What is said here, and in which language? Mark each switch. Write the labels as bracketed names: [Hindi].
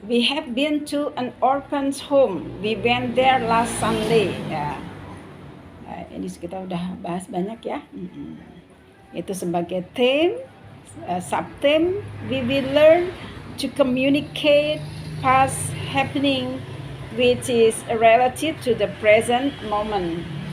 [English] We have been to an orphan's home. We went there last Sunday. Ya. [Indonesian] Nah, ini kita udah bahas banyak ya. Itu sebagai theme, subtheme. [English] We will learn to communicate past happening, which is relative to the present moment.